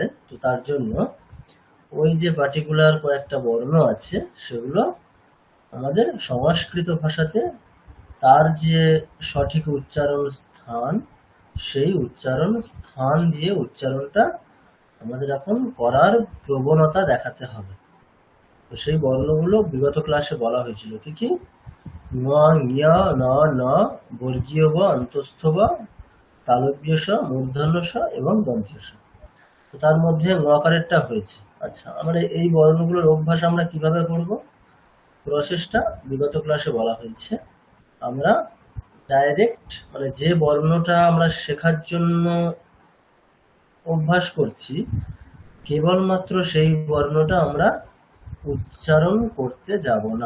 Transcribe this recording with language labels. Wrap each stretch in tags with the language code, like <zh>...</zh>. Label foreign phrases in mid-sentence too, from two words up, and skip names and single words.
<bn>তো তার জন্য ওই যে পার্টিকুলার কয়েকটা বর্ণ আছে সেগুলো আমাদের সংস্কৃত ভাষাতে তার যে সঠিক উচ্চারণ স্থান সেই উচ্চারণ স্থান দিয়ে উচ্চারণটা আমাদের এখন করার প্রবণতা দেখাতে হবে। তো সেই বর্ণগুলো বিগত ক্লাসে বলা হয়েছিল কি কি? ন, ঞ, ন, ন, বর্গীয় ব, অন্তস্থ ব, তালব্য স, মূর্ধন্য স এবং দন্ত্য স। তো তার মধ্যে ঙকারেরটা হয়েছে। আচ্ছা, আমরা এই বর্ণগুলোর অভ্যাস আমরা কিভাবে করব? প্রসেসটা বিগত ক্লাসে বলা হয়েছে। আমরা ডাইরেক্ট মানে যে বর্ণটা আমরা শেখার জন্য অভ্যাস করছি কেবলমাত্র সেই বর্ণটা আমরা উচ্চারণ করতে যাব না।</bn>